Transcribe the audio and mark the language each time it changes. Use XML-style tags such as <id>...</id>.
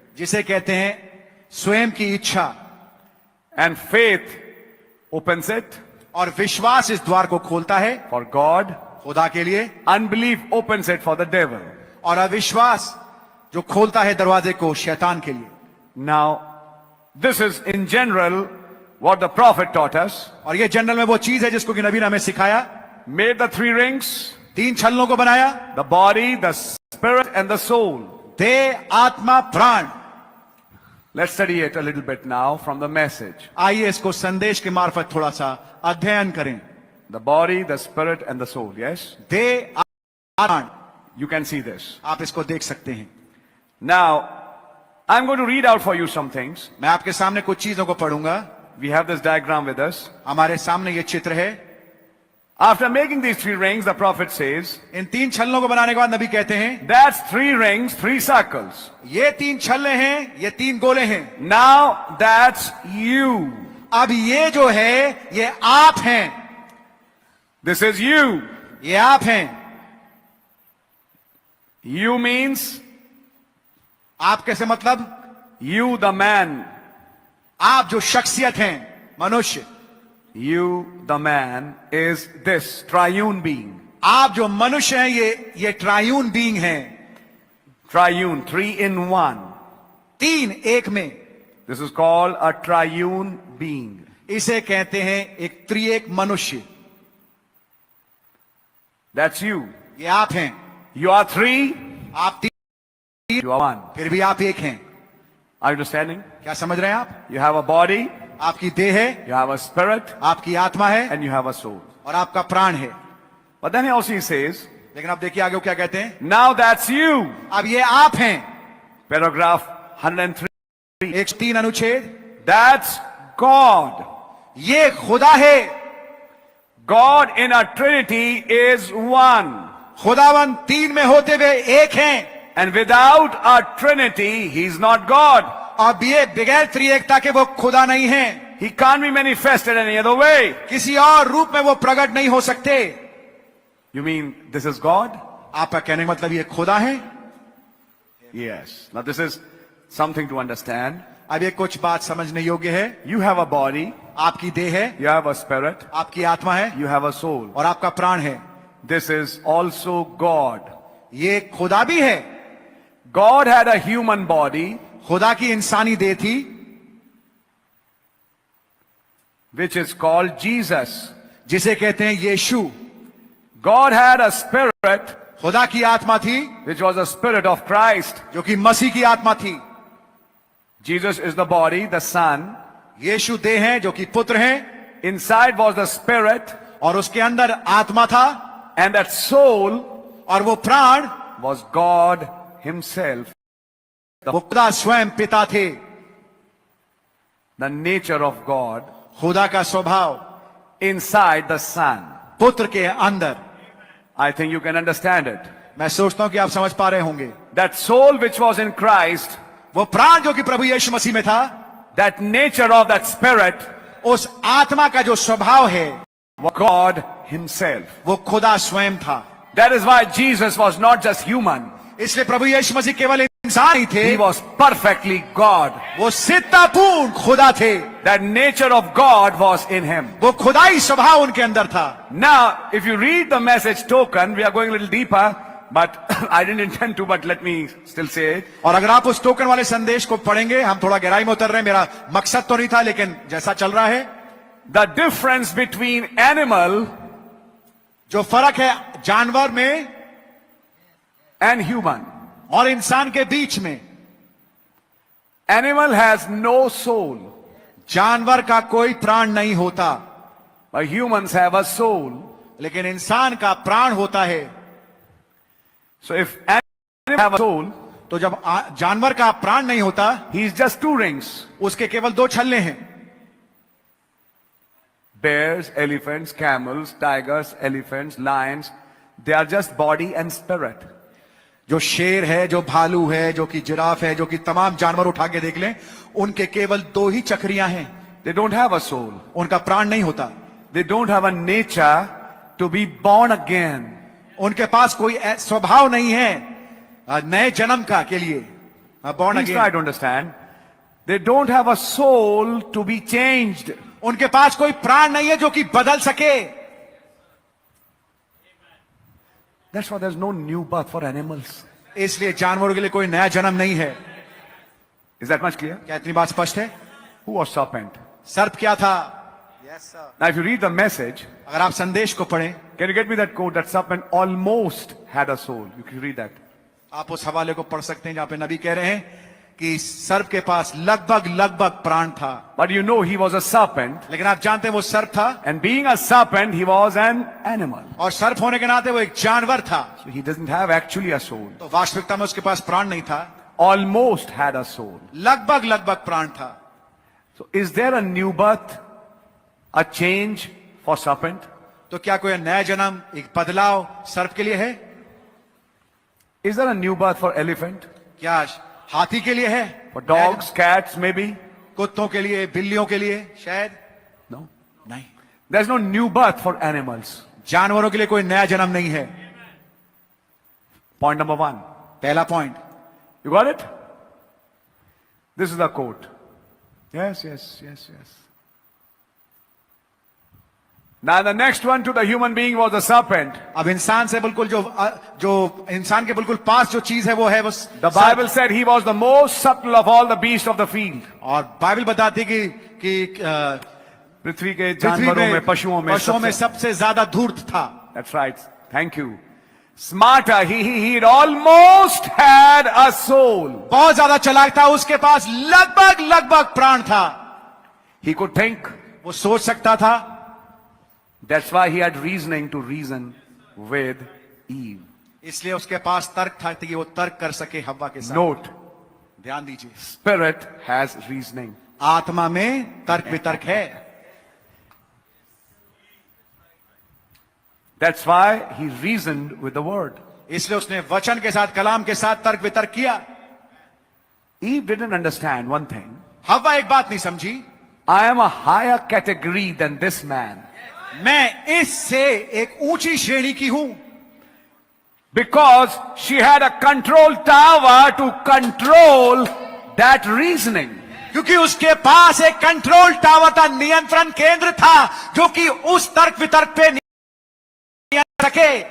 <hi>जिसे कहते हैं स्वयं की इच्छा।</hi> <en>And faith opens it</en> <hi>और विश्वास इस द्वार को खोलता है</hi> <en>for God.</en> <hi>खुदा के लिए,</hi> <en>Unbelief opens it for the devil.</en> <hi>और अविश्वास जो खोलता है दरवाजे को शैतान के लिए।</hi> <en>Now, this is in general what the prophet taught us.</en> <hi>और ये जनरल में वो चीज है जिसको कि नबी ने हमें सिखाया।</hi> <en>Made the 3 rings,</en> <hi>3 छल्लों को बनाया,</hi> <en>the body, the spirit, and the soul.</en> <hi>देह, आत्मा, प्राण।</hi> <en>Let's study it a little bit now from the message.</en> <hi>आइए इसको संदेश के मार्फत थोड़ा सा अध्ययन करें।</hi> <en>The body, the spirit, and the soul. Yes?</en> <hi>देह, प्राण,</hi> <en>You can see this.</en> <hi>आप इसको देख सकते हैं।</hi> <en>Now, I'm going to read out for you some things.</en> <hi>मैं आपके सामने कुछ चीजों को पढ़ूंगा।</hi> <en>We have this diagram with us.</en> <hi>हमारे सामने ये चित्र है।</hi> <en>After making these 3 rings, the prophet says,</en> <hi>इन 3 छल्लों को बनाने के बाद नबी कहते हैं,</hi> <en>that's 3 rings, 3 circles.</en> <hi>ये 3 छल्ले हैं, ये 3 गोले हैं।</hi> <en>Now that's you.</en> <hi>अब ये जो है ये आप हैं।</hi> <en>This is you.</en> <hi>ये आप हैं।</hi> <en>You means</en> <hi>आप कैसे मतलब?</hi> <en>you, the man.</en> <hi>आप जो शख्सियत हैं, मनुष्य।</hi> <en>You, the man, is this triune being.</en> <hi>आप जो मनुष्य हैं ये ट्रायून बीइंग हैं।</hi> <en>Triune, 3 in 1.</en> <hi>3 एक में।</hi> <en>This is called a triune being.</en> <hi>इसे कहते हैं एक त्रिएक मनुष्य।</hi> <en>That's you.</en> <hi>ये आप हैं।</hi> <en>You are 3,</en> <hi>आप 3,</hi> <en>you are 1.</en> <hi>फिर भी आप एक हैं।</hi> <en>Are you understanding?</en> <hi>क्या समझ रहे हैं आप?</hi> <en>You have a body,</en> <hi>आपकी देह है,</hi> <en>you have a spirit,</en> <hi>आपकी आत्मा है,</hi> <en>and you have a soul.</en> <hi>और आपका प्राण है।</hi> <en>But then he also says,</en> <hi>लेकिन आप देखिए आगे वो क्या कहते हैं।</hi> <en>now that's you.</en> <hi>अब ये आप हैं।</hi> <en>Paragraph 103.</en> <hi>103 अनुच्छेद।</hi> <en>That's God.</en> <hi>ये खुदा है।</hi> <en>God in a Trinity is one.</en> <hi>खुदावन 3 में होते हुए एक हैं।</hi> <en>And without a Trinity, He's not God.</en> <hi>अब ये बगैर त्रिएकता के वो खुदा नहीं है।</hi> <en>He can't be manifested any other way.</en> <hi>किसी और रूप में वो प्रकट नहीं हो सकते।</hi> <en>You mean this is God?</en> <hi>आपका कहने का मतलब ये खुदा है?</hi> <en>Yes. Now this is something to understand.</en> <hi>अब ये कुछ बात समझने योग्य है।</hi> <en>You have a body,</en> <hi>आपकी देह है,</hi> <en>you have a spirit,</en> <hi>आपकी आत्मा है,</hi> <en>you have a soul.</en> <hi>और आपका प्राण है।</hi> <en>This is also God.</en> <hi>ये खुदा भी है।</hi> <en>God had a human body,</en> <hi>खुदा की इंसानी देह थी,</hi> <en>which is called Jesus.</en> <hi>जिसे कहते हैं यीशु।</hi> <en>God had a spirit,</en> <hi>खुदा की आत्मा थी,</hi> <en>which was the spirit of Christ.</en> <hi>जो कि मसीह की आत्मा थी।</hi> <en>Jesus is the body, the son.</en> <hi>यीशु देह है, जो कि पुत्र है।</hi> <en>Inside was the spirit,</en> <hi>और उसके अंदर आत्मा था,</hi> <en>and that soul</en> <hi>और वो प्राण</hi> <en>was God Himself.</en> <hi>वो खुदा स्वयं पिता थे।</hi> <en>The nature of God</en> <hi>खुदा का स्वभाव</hi> <en>inside the Son.</en> <hi>पुत्र के अंदर।</hi> <en>I think you can understand it.</en> <hi>मैं सोचता हूं कि आप समझ पा रहे होंगे।</hi> <en>That soul which was in Christ,</en> <hi>वो प्राण जो कि प्रभु यीशु मसीह में था,</hi> <en>that nature of that spirit,</en> <hi>उस आत्मा का जो स्वभाव है,</hi> <en>was God himself.</en> <hi>वो खुदा स्वयं था।</hi> <en>That is why Jesus was not just human.</en> <hi>इसलिए प्रभु यीशु मसीह केवल इंसान ही थे,</hi> <en>He was perfectly God.</en> <hi>वो सिद्धतापूर्ण खुदा थे।</hi> <en>That nature of God was in him.</en> <hi>वो खुदाई स्वभाव उनके अंदर था।</hi> <en>Now, if you read the message token, we are going a little deeper, but I didn't intend to, but let me still say it.</en> <hi>और अगर आप उस टोकन वाले संदेश को पढ़ेंगे, हम थोड़ा गहराई में उतर रहे हैं, मेरा मकसद तो नहीं था, लेकिन जैसा चल रहा है,</hi> <en>The difference between animal</en> <hi>जो फर्क है जानवर में</hi> <en>and human.</en> <hi>और इंसान के बीच में,</hi> <en>Animal has no soul,</en> <hi>जानवर का कोई प्राण नहीं होता,</hi> <en>but humans have a soul.</en> <hi>लेकिन इंसान का प्राण होता है।</hi> <en>So if animal have a soul,</en> <hi>तो जब जानवर का प्राण नहीं होता,</hi> <en>he's just two rings.</en> <hi>उसके केवल दो छल्ले हैं।</hi> <en>Bears, elephants, camels, tigers, elephants, lions, they are just body and spirit.</en> <hi>जो शेर है, जो भालू है, जो कि जिराफ है, जो कि तमाम जानवर उठा के देख लें, उनके केवल दो ही चक्रियां हैं।</hi> <en>They don't have a soul.</en> <hi>उनका प्राण नहीं होता।</hi> <en>They don't have a nature to be born again.</en> <hi>उनके पास कोई स्वभाव नहीं है नए जन्म का के लिए,</hi> <en>born Please again। try to understand. They don't have a soul to be changed.</en> <hi>उनके पास कोई प्राण नहीं है जो कि बदल सके।</hi> <en>That's why there's no new birth for animals.</en> <hi>इसलिए जानवरों के लिए कोई नया जन्म नहीं है।</hi> <en>Is that much clear?</en> <hi>क्या इतनी बात स्पष्ट है?</hi> <en>Who was serpent?</en> <hi>सर्प क्या था?</hi> <en>Now if you read the message,</en> <hi>अगर आप संदेश को पढ़ें,</hi> <en>can you get me that quote that serpent almost had a soul? You can read that.</en> <hi>आप उस हवाले को पढ़ सकते हैं जहां पे नबी कह रहे हैं कि सर्प के पास लगभग प्राण था।</hi> <en>But you know he was a serpent.</en> <hi>लेकिन आप जानते हैं वो सर्प था,</hi> <en>And being a serpent, he was an animal.</en> <hi>और सर्प होने के नाते वो एक जानवर था।</hi> <en>So he doesn't have actually a soul.</en> <hi>तो वास्तविकता में उसके पास प्राण नहीं था,</hi> <en>Almost had a soul.</en> <hi>लगभग प्राण था।</hi> <en>So is there a new birth? A change for serpent?</en> <hi>तो क्या कोई नया जन्म, एक बदलाव सर्प के लिए है?</hi> <en>Is there a new birth for elephant?</en> <hi>क्या हाथी के लिए है?</hi> <en>For dogs, cats, maybe?</en> <hi>कुत्तों के लिए, बिल्लियों के लिए शायद</hi> <en>No.</en> <hi>नहीं।</hi> <en>There's no new birth for animals.</en> <hi>जानवरों के लिए कोई नया जन्म नहीं है।</hi> <en>Point number 1.</en> <hi>पहला point,</hi> <en>You got it? This is the quote. Yes. Now the next one to the human being was the serpent.</en> <hi>अब इंसान से बिल्कुल जो इंसान के बिल्कुल पास जो चीज है वो है बस।</hi> <en>The Bible said he was the most subtle of all the beasts of the field.</en> <hi>और बाइबल बताती कि पृथ्वी के जानवरों में, पशुओं में सबसे ज्यादा धूर्त था।</hi> <en>That's right. Thank you. Smarter. He almost had a soul.</en> <hi>बहुत ज्यादा चालाक था, उसके पास लगभग प्राण था।</hi> <en>He could think.</en> <hi>वो सोच सकता था।</hi> <en>That's why he had reasoning to reason with Eve.</en> <hi>इसलिए उसके पास तर्क था कि वो तर्क कर सके हव्वा के साथ।</hi> <en>Note.</en> <hi>ध्यान दीजिए,</hi> <en>Spirit has reasoning.</en> <hi>आत्मा में तर्क वितर्क है।</hi> <en>That's why he reasoned with the word.</en> <hi>इसलिए उसने वचन के साथ, कलाम के साथ तर्क वितर्क किया।</hi> <en>Eve didn't understand one thing.</en> <hi>हव्वा एक बात नहीं समझी,</hi> <en>I am a higher category than this man.</en> <hi>मैं इससे एक ऊंची श्रेणी की हूं।</hi> <en>Because she had a control tower to control that reasoning.</en> <hi>क्योंकि उसके पास एक कंट्रोल टावर था, नियंत्रण केंद्र था, जो कि उस तर्क वितर्क पे नियंत्रण रखे।</hi>